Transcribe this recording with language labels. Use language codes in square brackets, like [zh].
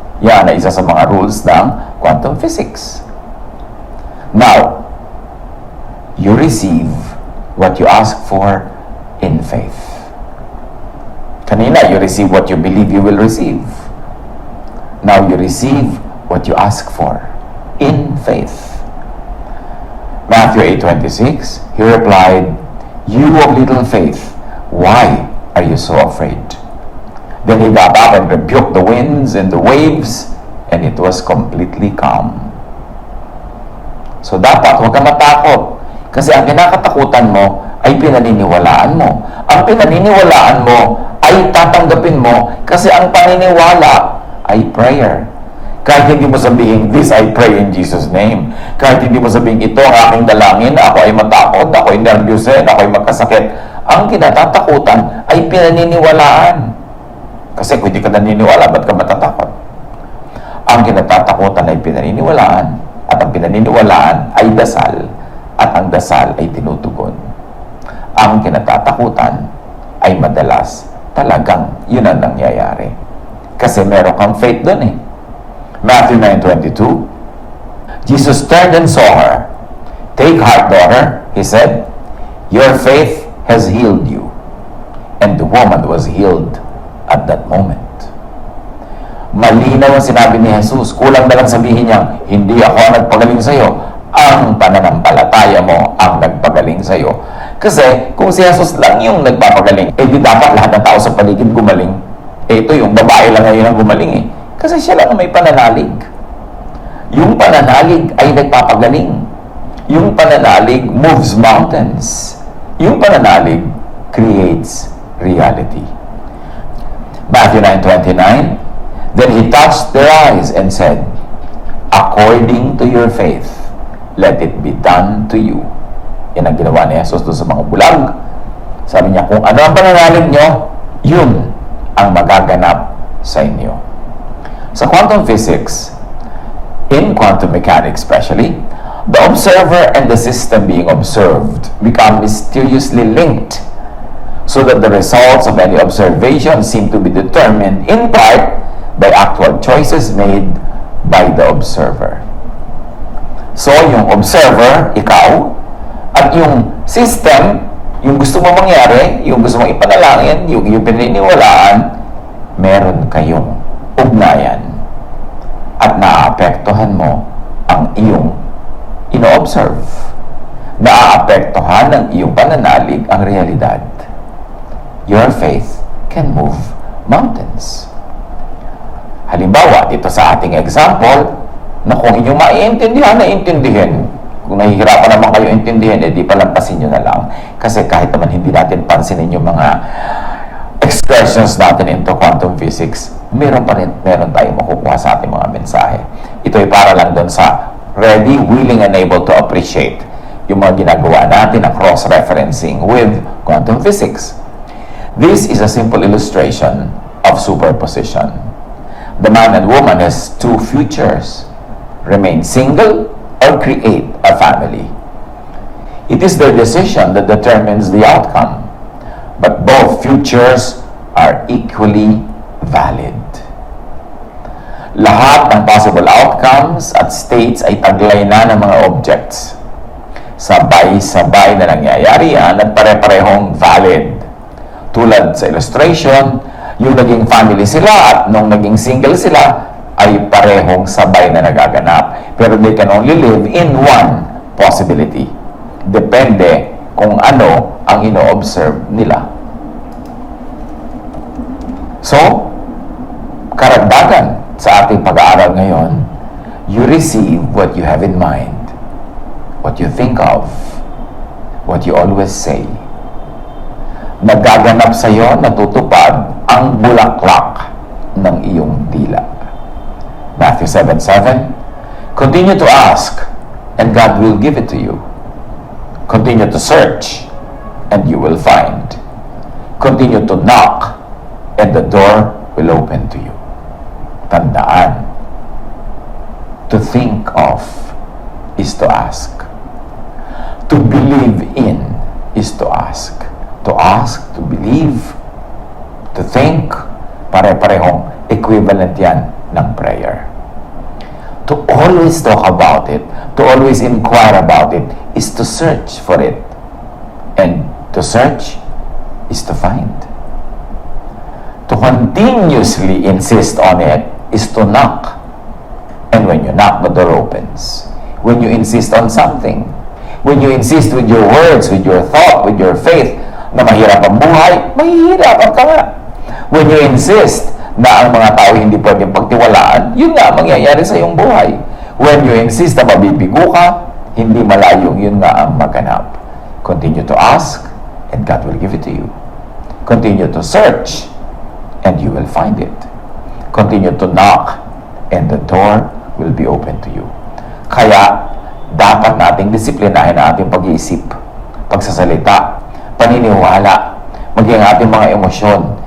[tl] Yan ay isa sa mga rules ng quantum physics. [en] Now, you receive what you ask for in faith. Kanina, you receive what you believe you will receive. Now, you receive what you ask for in faith. Matthew 8:26, he replied, "You of little faith, why are you so afraid?" Then he got up and rebuked the winds and the waves, and it was completely calm. [tl] So dapat, huwag kang matakot. Kasi ang kinakatakutan mo ay pinaniniwalaan mo. Ang pinaniniwalaan mo ay tatanggapin mo kasi ang paniniwala ay prayer. Kahit hindi mo sabihin, [en] "This I pray in Jesus' name." [tl] Kahit hindi mo sabihin, "Ito ang aking dalangin, ako ay matakot, ako ay nervyusin, ako ay magkasakit." Ang kinatatakutan ay pinaniniwalaan. Kasi kung hindi ka naniniwala, ba't ka matatakot? Ang kinatatakutan ay pinaniniwalaan, at ang pinaniniwalaan ay dasal, at ang dasal ay tinutugon. Ang kinatatakutan ay madalas talagang yun ang nangyayari. Kasi meron kang faith doon Matthew 9:22. [en] Jesus turned and saw her. "Take heart, daughter," he said. "Your faith has healed you." And the woman was healed at that moment. [tl] Malinaw ang sinabi ni Jesus. Kulang na lang sabihin niya, "Hindi ako ang nagpagaling sa iyo. Ang pananampalataya mo ang nagpagaling sa iyo." Kasi kung si Jesus lang yung nagpapagaling, di dapat lahat ng tao sa paligid gumaling. Ito yung babae lang ngayon ang gumaling Kasi siya lang ang may pananalig. Yung pananalig ay nagpapagaling. Yung pananalig [en] moves mountains. [tl] Yung pananalig [en] creates reality. Matthew 9:29. Then he touched their eyes and said, "According to your faith, let it be done to you." [tl] Yan ang ginawa ni Jesus doon sa mga bulag. Sabi niya, kung ano ang pananalig nyo, yun ang magaganap sa inyo. [en] Sa quantum physics, in quantum mechanics especially, the observer and the system being observed become mysteriously linked so that the results of any observation seem to be determined in part by actual choices made by the observer. [tl] So, yung observer, ikaw, at yung system, yung gusto mo mangyari, yung gusto mong ipanalangin, yung pininiwalaan, meron kayong ugnayan at naapektuhan mo ang iyong ino-observe. Naaapektuhan ng iyong pananalig ang realidad. [en] Your faith can move mountains. [tl] Halimbawa, dito sa ating example, na kung inyong maiintindihan, naiintindihan. Kung nahihirapan naman kayo intindihan, di palampasin nyo na lang. Kasi kahit naman hindi natin pansinin yung mga excursions natin into quantum physics, meron tayong makukuha sa ating mga mensahe. Ito ay para lang doon sa [en] ready, willing, and able to appreciate [tl] yung mga ginagawa natin na [en] cross-referencing with quantum physics. This is a simple illustration of superposition. The man and woman has two futures: remain single or create a family. It is their decision that determines the outcome, but both futures are equally valid. [tl] Lahat ng possible outcomes at states ay taglay na ng mga objects. Sabay-sabay na nangyayari yan at pare-parehong valid. Tulad sa illustration, yung naging family sila at nung naging single sila ay parehong sabay na nagaganap. [en] Pero they can only live in one possibility. [tl] Depende kung ano ang ino-observe nila. [en] So, [tl] karagdagan sa ating pag-aaral ngayon, [en] you receive what you have in mind, what you think of, what you always say. [tl] Nagaganap sa iyo, natutupad ang bulaklak ng iyong dila. [en] Matthew 7:7, continue to ask, and God will give it to you. Continue to search, and you will find. Continue to knock, and the door will open to you. Tandaan, to think of is to ask. To believe in is to ask. To ask, to believe, to think, [tl] pare-parehong equivalent yan ng prayer. [en] To always talk about it, to always inquire about it, is to search for it. And to search is to find. To continuously insist on it is to knock. And when you knock, the door opens. When you insist on something, when you insist with your words, with your thought, with your faith, [tl] na mahirap ang buhay, mahihirapan ka nga. [en] When you insist [tl] na ang mga tao hindi pwedeng pagtiwalaan, yun nga mangyayari sa iyong buhay. [en] When you insist [tl] na mabibigo ka, hindi malayong yun nga ang maganap. [en] Continue to ask, and God will give it to you. Continue to search, and you will find it. Continue to knock, and the door will be open to you. [tl] Kaya, dapat nating disiplinahin ang ating pag-iisip, pagsasalita, paniniwala, maging ating mga emosyon.